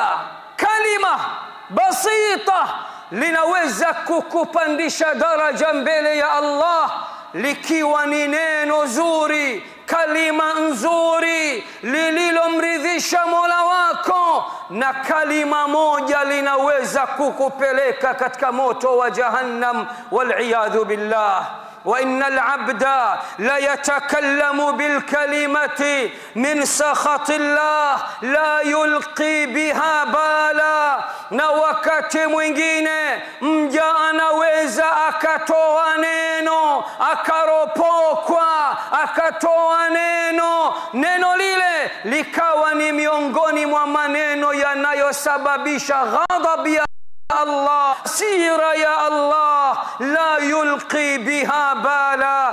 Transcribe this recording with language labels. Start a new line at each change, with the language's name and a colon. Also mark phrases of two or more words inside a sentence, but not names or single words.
Swahili: Kalima basita linaweza kukupandisha daraja mbele ya Allah, likiwa ni neno zuri, kalima nzuri lililomridhisha Mola wako. Na kalima moja linaweza kukupeleka katika moto wa jahannam,
Arabic: والعياذ بالله. وإن العبد لا يتكلم بالكلمة من سخط الله لا يلقي بها بالا.
Swahili: na wakati mwingine mja anaweza akatoa neno, akaropokwa, akatoa neno lile likawa ni miongoni mwa maneno yanayosababisha ghadhabu ya Allah, sira ya Allah,
Arabic: لا يلقي بها بالا.